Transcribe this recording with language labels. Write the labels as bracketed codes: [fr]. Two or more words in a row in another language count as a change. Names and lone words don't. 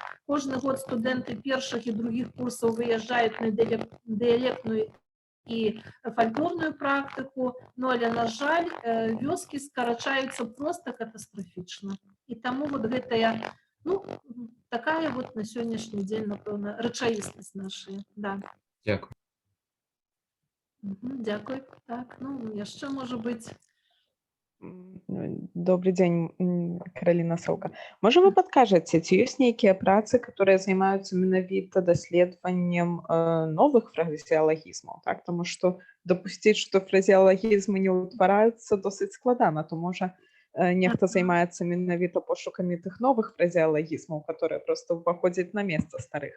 [be] Кожны год студэнты першых і другіх курсаў выязджаюць на дыялектную і фальклорную практыку, но, але, на жаль, вёскі скарачаюцца проста катастрафічна. І таму вот гэтая, ну, такая вот на сённяшні дзень, напэўна, рэчаіснасць наша, да. Дякую. Дякую. Так, ну, яшчэ можа быць. [ru] Добрый день, Каролина Солка. Может, вы подкажете, [be] ці ёсць нейкія працы, которые займаюцца менавіта даследаваннем новых фразеалагізмаў, так? Тому што дапусціць, што фразеалагізмы не ўтвараюцца, досыць складана, то можа нехта займаецца менавіта пошукамі тых новых фразеалагізмаў, которые просто уваходзяць на месца старых.